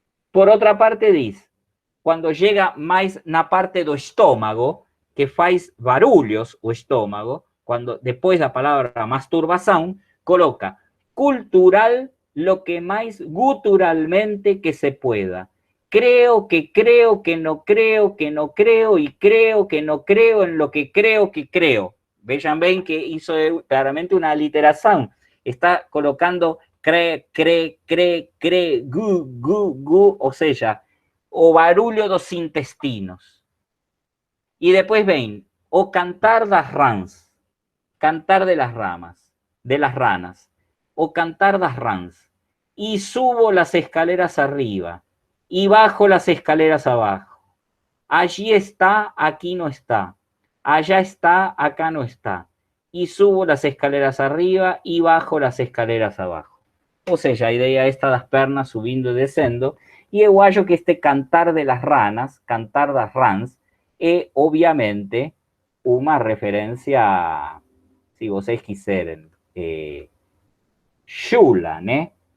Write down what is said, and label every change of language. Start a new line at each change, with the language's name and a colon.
Portuguese: Por outra parte diz, quando chega mais na parte do estômago, que faz barulhos o estômago, quando depois da palavra masturbação, coloca cultural lo que mais guturalmente
Spanish: que se pueda. Creo que no creo, que no creo y creo que no creo en lo que creo que creo. Vean bem que hizo claramente una aliteración.
Portuguese: Está colocando cree, gu,
Spanish: o sea,
Portuguese: o barulho dos intestinos.
Spanish: Y después ven,
Portuguese: o cantar das rãs,
Spanish: cantar de las ramas, de las ranas, o cantar das rãs. Y subo las escaleras arriba, y bajo las escaleras abajo. Allí está, aquí no está. Allá está, acá no está. Y subo las escaleras arriba y bajo las escaleras abajo.
Portuguese: Ou seja, a ideia esta das pernas subindo e descendo, e eu acho que este
Spanish: cantar de las ranas,
Portuguese: cantar das rãs, é obviamente uma referência, se vocês quiserem, chula, né?